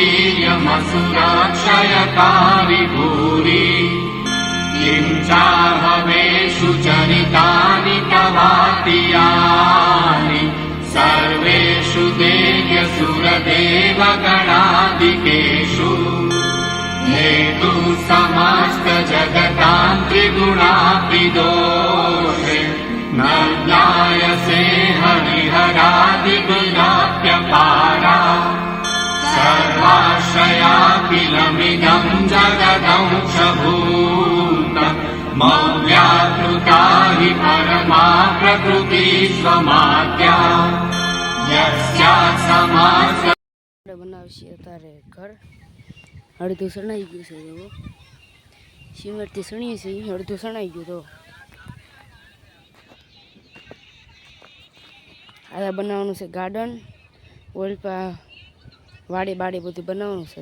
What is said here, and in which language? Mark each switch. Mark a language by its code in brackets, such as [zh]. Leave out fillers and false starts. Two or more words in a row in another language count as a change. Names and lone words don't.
[sa] वीर्यमसुराक्षयकारि भूरि किं चाहवेषु चरितानि तवातियानि सर्वेषु देव्यसुरदेवगणादिकेषु हेतु समस्त जगतां त्रिगुणापिदोषे न ज्ञायसे हरिहरादिगुणाप्यपारा सर्वाश्रयाखिलमिदं जगदंशभूतं मव्याकृता हि परमा प्रकृति स्वमाद्या यस्याः समास [gu] બનાવશે અત્યારે ઘર અડધું સણાઈ ગયું છે, જુઓ સિમેન્ટથી સણીએ છીએ, અડધું સણાઈ ગયું। તો આ બનાવવાનું છે ગાર્ડન, ઓલપા વાડી બાડી બધું બનાવવાનું છે।